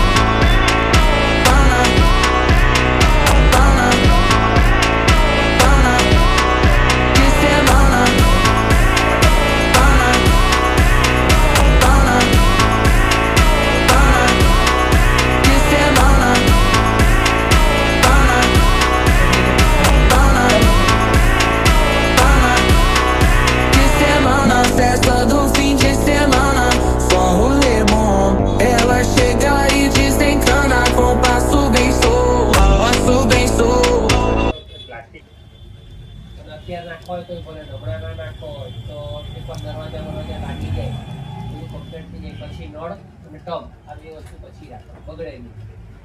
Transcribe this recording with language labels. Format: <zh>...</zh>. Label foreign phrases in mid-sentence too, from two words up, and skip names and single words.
<pt>de semana, de semana, de semana. Festa do fim de semana, só rolê bom. Ela chega e desencana com passo bem sou, passo bem sou.</pt> <gu>પ્લાસ્ટિક અને અત્યારે નાખો હોય તો ભલે ઢોકળા ના નાખો હોય તો એકવાર દરવાજા બરવાજા લાગી જાય બધું કમ્પ્લીટ થઈ જાય પછી નળ અને ટબ આ બે વસ્તુ પછી રાખો બગડે નહીં</gu>